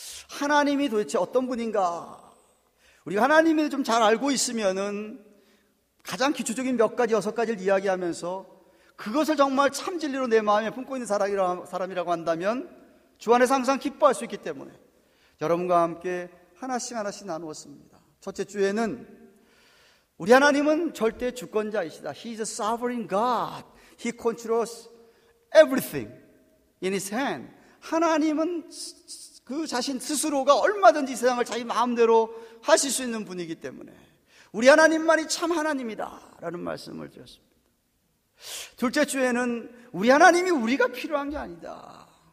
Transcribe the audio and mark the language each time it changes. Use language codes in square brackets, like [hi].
[ko] 하나님이 도대체 어떤 분인가, 우리가 하나님을 좀 잘 알고 있으면은 가장 기초적인 몇 가지, 6가지를 이야기하면서 그것을 정말 참 진리로 내 마음에 품고 있는 사람이라고 한다면 주 안에서 항상 기뻐할 수 있기 때문에 여러분과 함께 하나씩 나누었습니다. 첫째 주에는 우리 하나님은 절대 주권자이시다. [en] He is a sovereign God. He controls everything in His hand. [ko] 하나님은 그 자신 스스로가 얼마든지 세상을 자기 마음대로 하실 수 있는 분이기 때문에 우리 하나님만이 참 하나님이다 라는 말씀을 드렸습니다. 둘째 주에는 우리 하나님이 우리가 필요한 게 아니다.